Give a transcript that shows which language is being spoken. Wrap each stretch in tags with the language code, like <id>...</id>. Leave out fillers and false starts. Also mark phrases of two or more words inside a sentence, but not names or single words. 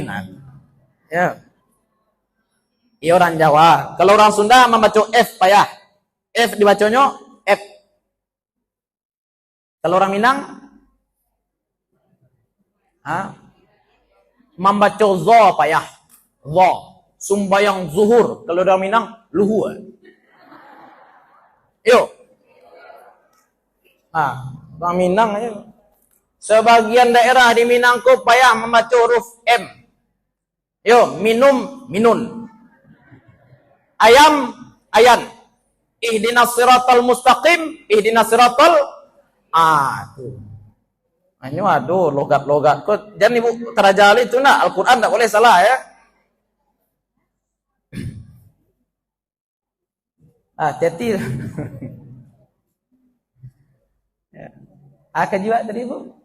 <id>Ya. Iya orang Jawa. Kalau orang Sunda membaca F payah. F dibacanya F. Kalau orang Minang membaca zo payah. Zo. Sumbayang zuhur. Kalau orang Minang luhur. Yuk. Orang Minang aja. Sebagian daerah di Minangko payah membaca huruf M. Yuk, minum, minun. Ayam, ayan.</id> <ar>اهدنا الصراط المستقيم، اهدنا الصراط tuh.</ar> <id>Ini waduh, logat-logat kok. Jangan ibu terajali itu nak. Al-Quran tak boleh salah ya. Hati-hati. Akan juga tadi ibu.</id>